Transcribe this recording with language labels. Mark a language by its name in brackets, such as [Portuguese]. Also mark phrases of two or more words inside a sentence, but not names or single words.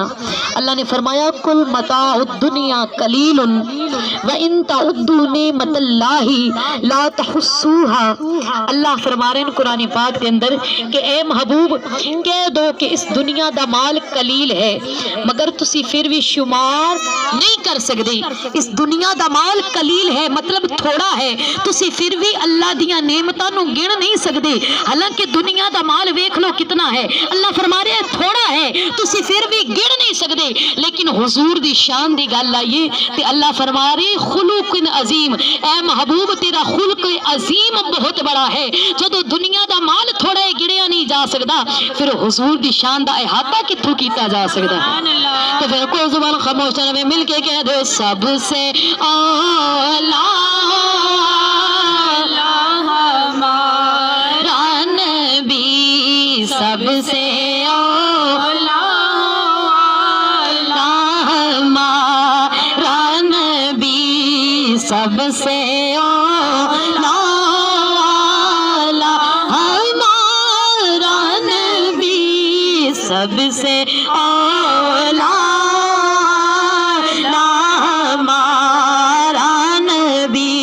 [Urdu] اللہ نے فرمایا [Arabic] کل متاع الدنیا قلیل وان تعدوا نعمت اللہ لا تحصوها۔ [Urdu] اللہ فرما رہے ہیں قرآن پاک کے اندر کہ اے محبوب کہہ دو کہ [Punjabi] اس دنیا دا مال قلیل ہے مگر تسی پھر بھی شمار نہیں کر سکتے، اس دنیا دا مال قلیل ہے مطلب تھوڑا ہے، تسی پھر بھی اللہ دیاں نعمتاں نو گن نہیں سکتے، حالانکہ دنیا دا مال ویکھ لو کتنا ہے، اللہ فرما رہے ہیں تھوڑا ہے تسی پھر بھی گن نہیں سکتے، لیکن حضور دی شان دی گل آئیے تے اللہ فرما رہے خلق عظیم، اے محبوب تیرا خلق عظیم بہت بڑا ہے، جدو دنیا دا مال تھوڑا ہے گنیا نہیں جا سکتا، پھر حضور دی شان دا احاطہ کتھوں کیتا جا سکتا ہے؟ [Urdu] تو پھر کوئی زبان خاموش نہ مل کے کہہ دو سب سے اولا ہمارا نبی، سب سے اولا ہمارا نبی، سب سے اولا ہمارا نبی، سب سے اولا ہمارا نبی۔